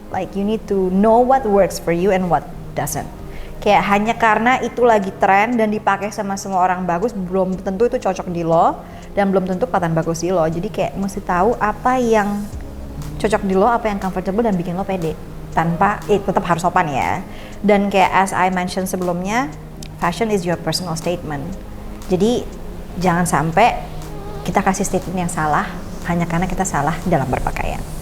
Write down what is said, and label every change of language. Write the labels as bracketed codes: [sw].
[en] Like you need to know what works for you and what doesn't. [id] Kayak hanya karena itu lagi tren dan dipakai sama semua orang bagus, belum tentu itu cocok di lo, dan belum tentu kelihatan bagus di lo. Jadi kayak mesti tahu apa yang cocok di lo, apa yang comfortable dan bikin lo pede. Tanpa, tetap harus sopan ya. Dan kayak [en] as I mentioned [id] sebelumnya, [en] fashion is your personal statement. [id] Jadi jangan sampai kita kasih statement yang salah hanya karena kita salah dalam berpakaian.